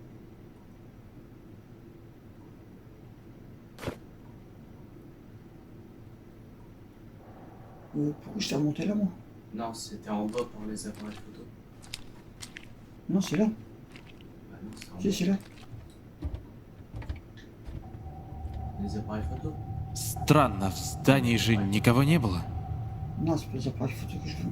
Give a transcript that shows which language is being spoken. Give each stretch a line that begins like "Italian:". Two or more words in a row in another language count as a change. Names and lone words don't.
French: Pourquoi je t'ai remonté là moi? Non, c'était en bas pour les appareils photo. Non, c'est là. Bah non, c'était en Si, bas. c'est là. Les appareils photo.
Russian: Странно, в здании же никого не было.
French: Non, c'est pas les appareils photo que je veux.